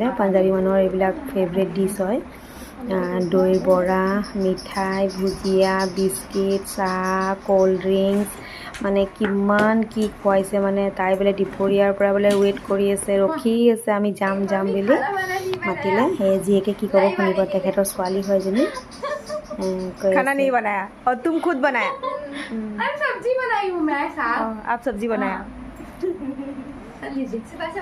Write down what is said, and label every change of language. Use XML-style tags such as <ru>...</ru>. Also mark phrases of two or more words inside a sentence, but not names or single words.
<as>পাঞ্জাবী মানুহৰ এইবিলাক ফেভৰেট ডিছ হয়। দৈ বৰা, মিঠাই, ভুজিয়া, বিস্কিট, চাহ,</as> <en>cold drinks,</en> <as>মানে কিমান কি খুৱাইছে। মানে তাই বোলে দুপৰীয়াৰ পৰা বোলে ৱেইট কৰি আছে, ৰখি আছে আমি যাম বুলি মাতিলে। সেই জীয়েকে কি ক'ব শুনিব, তেখেতৰ ছোৱালী হয় এজনী।</as> <hi>खाना नहीं बनाया और तुम खुद बनाया? सब्जी बनाई हूँ मैं, साथ आप सब्जी बनाया।</hi>